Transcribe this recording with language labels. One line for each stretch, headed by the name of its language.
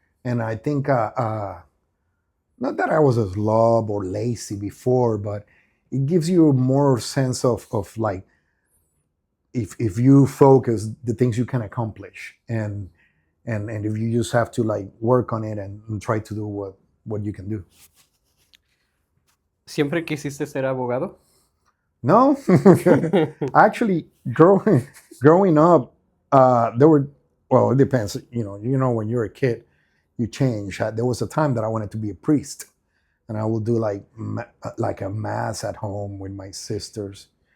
English: And I think not that I was a slob or lazy before, but it gives you more sense of if you focus, the things you can accomplish, and if you just have to work on it and try to do what you can do.
Spanish: ¿Siempre quisiste ser abogado?
English: No. Actually, growing up, there were, well, it depends. When you're a kid, you change. There was a time that I wanted to be a priest, and I would do a mass at home with my sisters.